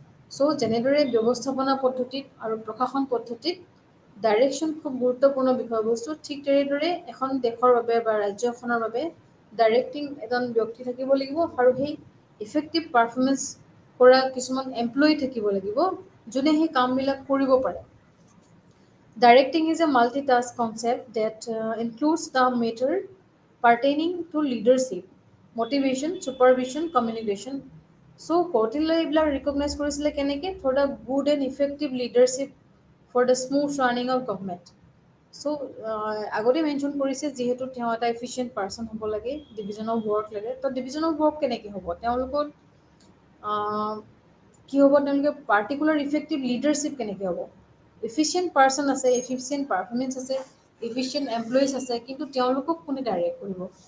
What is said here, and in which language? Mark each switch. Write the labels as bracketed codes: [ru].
[as] চ' যেনেদৰে ব্যৱস্থাপনা পদ্ধতিত আৰু প্ৰশাসন পদ্ধতিত ডাইৰেকশ্যন খুব গুৰুত্বপূৰ্ণ বিষয়বস্তু, ঠিক তেনেদৰে এখন দেশৰ বাবে বা ৰাজ্য এখনৰ বাবে ডাইৰেক্টিং এজন ব্যক্তি থাকিব লাগিব আৰু সেই ইফেক্টিভ পাৰফৰ্মেঞ্চ কৰা কিছুমান এমপ্লয়ী থাকিব লাগিব যোনে সেই কামবিলাক কৰিব পাৰে। [en] Directing is a multitask concept that includes the matter pertaining to leadership, motivation, supervision, communication. [as] So, Kautilya এইবিলাক [en] recognize [as] কৰিছিলে কেনেকৈ? [en] For the good and effective leadership for the smooth running of government. [as] চ' আগতে মেনশ্যন কৰিছে যিহেতু তেওঁ এটা efficient person হ'ব লাগে, ডিভিজন অফ ৱৰ্ক লাগে, তো ডিভিজন অফ ৱৰ্ক কেনেকৈ হ'ব? তেওঁলোকৰ কি হ'ব? তেওঁলোকে পাৰ্টিকুলাৰ ইফেক্টিভ লিডাৰশ্বিপ কেনেকৈ হ'ব? এফিচিয়েণ্ট পাৰ্চন আছে, এফিচিয়েণ্ট পাৰফৰ্মেঞ্চ আছে, এফিচিয়েণ্ট এমপ্লয়িজ আছে, কিন্তু তেওঁলোকক কোনে ডাইৰেক্ট কৰিব?